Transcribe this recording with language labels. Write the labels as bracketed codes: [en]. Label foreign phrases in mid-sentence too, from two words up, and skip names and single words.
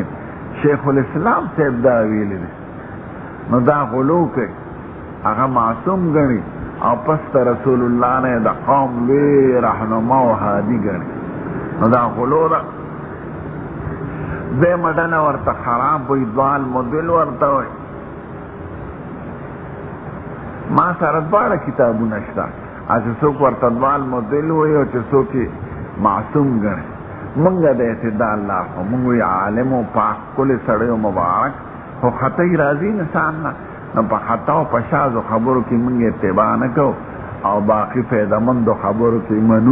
[ps] شیخ الاسلام صاحب دا ویلی دی. نو دا غلو کوي، هغه معصوم ګڼي او پس ته رسول الله نه د قوم لوی رهنما او هادي ګڼي. نو دا غلو ده. دویمه ډله ورته خراب وایي، [ar] ضال مضل [ps] ورته وایي. ما سره دواړه کتابونه شته، چې څوک ورته [ar] ضال مضل [ps] وایي او چې څوک معصوم ګڼي. موږ د اعتدال لار خو موږ وایي عالم او پاک ښکلی سړی او مبارک، خو خطی راځي انسان نه، نو په خطا او په شاذو خبرو کې موږ اتباع نه کوو او باقي فایدهمندو خبرو کې منو.